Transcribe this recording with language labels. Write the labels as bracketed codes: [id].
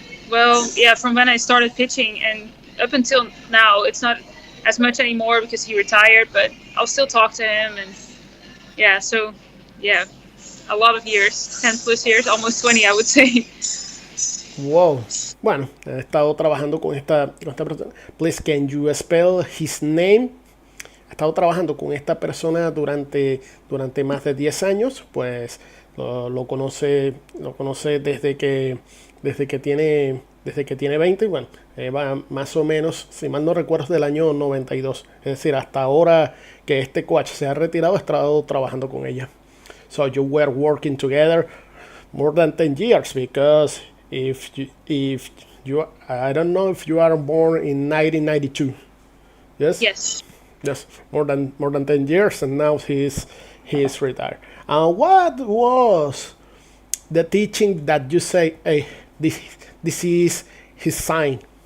[en] Well, yeah, from when I started pitching and up until now, it's not as much anymore because he retired, but I'll still talk to him, and yeah, so yeah, a lot of years, 10 plus years, almost 20, I would say. Wow. [es] Bueno, he estado trabajando con esta persona. [en] Please, can you spell his name? [es] He estado trabajando con esta persona durante más de 10 años. Pues lo conoce desde que tiene 20. Bueno, va más o menos, si mal no recuerdo, del año 92. Es decir, hasta ahora que este coach se ha retirado, he estado trabajando con ella. [en] So you were working together more than 10 years because if you I don't know if you are born in 1992. Yes. Yes, more than 10 years, and now he is retired. And what was the teaching that you say, hey, this is his sign?